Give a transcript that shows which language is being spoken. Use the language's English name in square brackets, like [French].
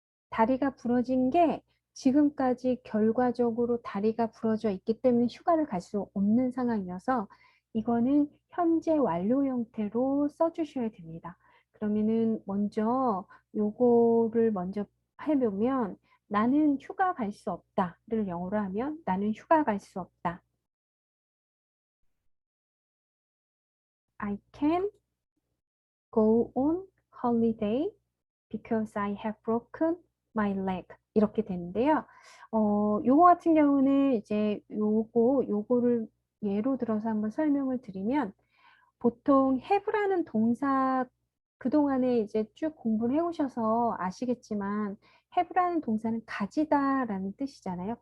[Korean] 다리가 부러진 게 지금까지 결과적으로 다리가 부러져 있기 때문에 휴가를 갈 수 없는 상황이어서 이거는 현재 완료 형태로 써주셔야 됩니다. 그러면은 먼저 요거를 먼저 해보면 나는 휴가 갈 수 없다를 영어로 하면 나는 휴가 갈 수 없다. [English] I can go on holiday because I have broken my leg. [Korean] 이렇게 되는데요. 요거 같은 경우는 이제 요거를 예로 들어서 한번 설명을 드리면 보통 have라는 동사 그동안에 이제 쭉 공부를 해오셔서 아시겠지만 have라는 동사는 가지다라는 뜻이잖아요.